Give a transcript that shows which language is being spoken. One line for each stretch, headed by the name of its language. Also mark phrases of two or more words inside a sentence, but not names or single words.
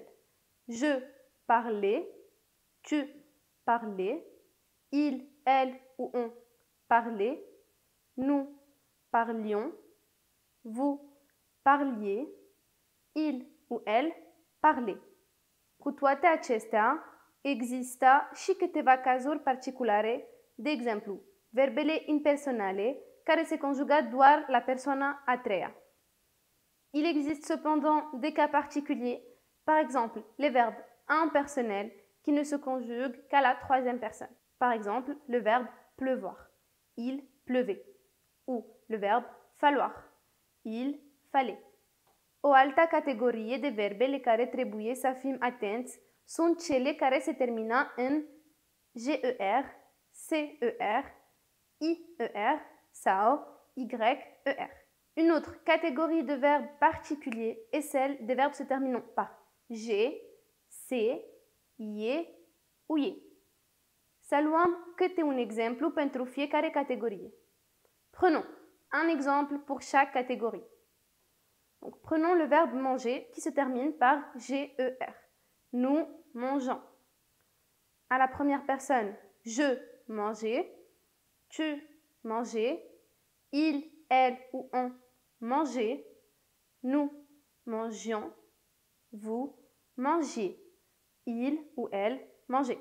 French: Je parlais, tu parlais, il, elle ou on parlait, nous parlions, vous parliez, il ou elle parlait.
Romanian: Cu toate acestea, există și câteva cazuri particulare, de exemplu, verbele impersonale care se conjuga doar la persoana a treia.
French: Il existe cependant des cas particuliers, par exemple les verbes impersonnels qui ne se conjuguent qu'à la troisième personne. Par exemple, le verbe pleuvoir, il pleuvait, ou le verbe falloir, il fallait.
Romanian: O altă categorie de verbele care trebuie să fim atenți sunt cele care se termină în GER, CER, IER sau YER.
French: Une autre catégorie de verbes particuliers est celle des verbes se terminant par G, C, IE ou IE.
Romanian: Să luăm câte un exemplu pentru fiecare catégorie.
French: Prenons un exemple pour chaque catégorie. Donc, prenons le verbe manger qui se termine par GER. Nous mangeons. À la première personne, je mangeais, tu mangeais, il, elle ou on mangeait, nous mangions, vous mangiez, il ou elle mangeait.